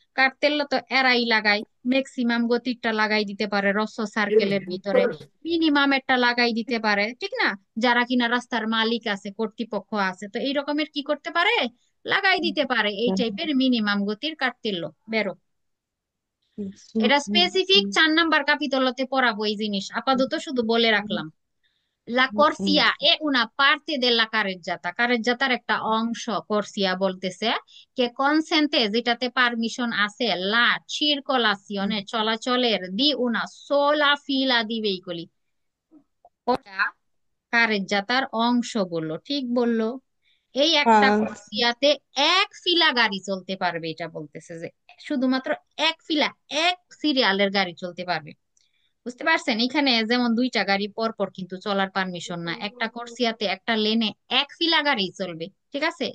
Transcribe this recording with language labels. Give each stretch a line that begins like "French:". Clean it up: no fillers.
Bangla: Cartel তো এরাই লাগাই, ম্যাক্সিমাম গতিটা লাগাই দিতে পারে রস্য সার্কেলের ভিতরে, মিনিমাম একটা লাগাই দিতে পারে, ঠিক না? যারা কিনা রাস্তার মালিক আছে, কর্তৃপক্ষ আছে, তো এই রকমের কি করতে পারে, লাগাই দিতে পারে এই টাইপের মিনিমাম গতির কার্তেল্য। বেরো। এটা স্পেসিফিক 4 নাম্বার কাপিতলতে পড়াবো এই জিনিস, আপাতত শুধু বলে রাখলাম।
Italian: La corsia è una parte della carreggiata,
Bangla: কারেজ্জাতার একটা অংশ
Italian: corsia
Bangla: বলতেছে,
Italian: কে consente,
Bangla: যেটাতে পারমিশন আছে,
Italian: la circolazione
Bangla: চলাচলের
Italian: di una sola fila di veicoli,
Bangla: ওটা কারেজ্জাতার অংশ বললো, ঠিক বললো। এই একটা কোর্সিয়াতে এক ফিলা গাড়ি চলতে পারবে, এটা বলতেছে যে শুধুমাত্র এক ফিলা, এক সিরিয়ালের গাড়ি চলতে পারবে। বুঝতে পারছেন, এখানে যেমন দুইটা গাড়ি পর পর কিন্তু চলার পারমিশন না, একটা কোর্সিয়াতে একটা লেনে এক ফিলা গাড়ি চলবে, ঠিক আছে?